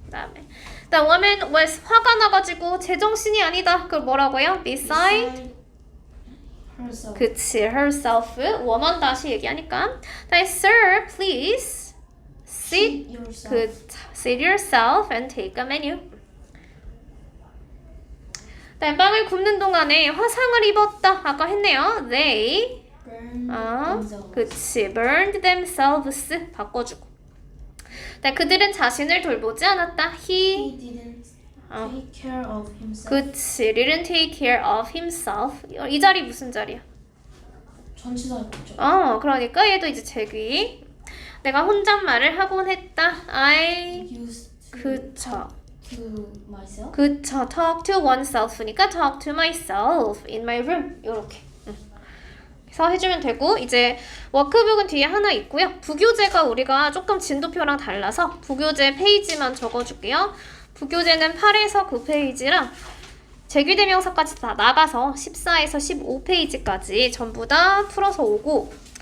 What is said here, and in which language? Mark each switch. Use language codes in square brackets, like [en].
[ko] 그다음에 [en] The woman was [ko] 화가 나가지고 제정신이 아니다. 그걸 뭐라고요? beside [en] herself. 그치 herself woman [ko] 다시 얘기하니까 [en] Sir please sit yourself. sit yourself and take a menu. [ko] 빵을 굽는 동안에 화상을 입었다. 아까 했네요. They [en] burn themselves. [ko] 그치 [en] burned themselves [ko] 바꿔주고. 그들은 자신을 돌보지 않았다. [en] He didn't take care of himself. 그치 didn't take care of himself. [ko] 이 자리 무슨 자리야? 전치사였죠. 그러니까 얘도 이제 제귀. 내가 혼잣말을 하곤 했다. [en] I used to [ko] 그쵸 [en] talk to myself. 그쵸 talk to oneself니까 talk to myself in my room [ko] 요렇게 그래서 해주면 되고. 이제 워크북은 뒤에 하나 있고요. 부교재가 우리가 조금 진도표랑 달라서 부교재 페이지만 적어줄게요. 부교재는 8에서 9페이지랑 제귀대명사까지 다 나가서 14에서 15페이지까지 전부 다 풀어서 오고.